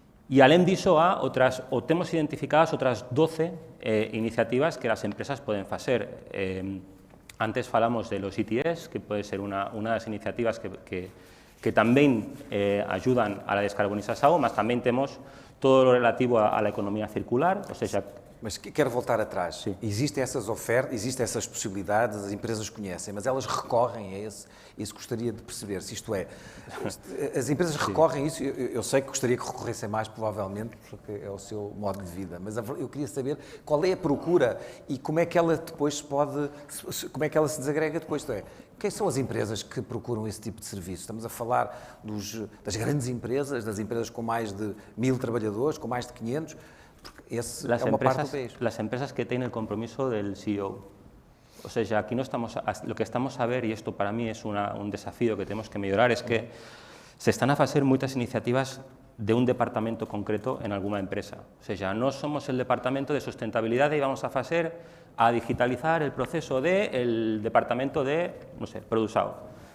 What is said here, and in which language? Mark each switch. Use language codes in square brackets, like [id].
[es] Y [pt] além disso, [es] tenemos identificadas otras 12 iniciativas que las empresas pueden hacer. Antes falamos de los ETS, que puede ser una de las iniciativas que también ayudan a la descarbonización, mas también tenemos todo lo relativo a la economía circular, [pt] ou seja... Mas quero voltar atrás. Sim. Existem essas ofertas, existem essas possibilidades, as empresas conhecem, mas elas recorrem a isso gostaria de perceber, se isto é, as empresas recorrem a isso, eu sei que gostaria que recorressem mais, provavelmente, porque é o seu modo de vida, mas eu queria saber qual é a procura e como é que ela depois como é que ela se desagrega depois, isto é, quem são as empresas que procuram esse tipo de serviço? Estamos a falar das grandes empresas, das empresas com mais de 1000 trabalhadores, com mais de 500, porque esse é uma parte do país. [es] Las empresas que tienen el compromiso del CEO. O sea, aquí no estamos, lo que estamos a ver, y esto para mí es un desafío que tenemos que mejorar, es que se están a hacer muchas iniciativas de un departamento concreto en alguna empresa. O sea, no somos el departamento de sustentabilidad y vamos a digitalizar el proceso del departamento de, no sé, producido.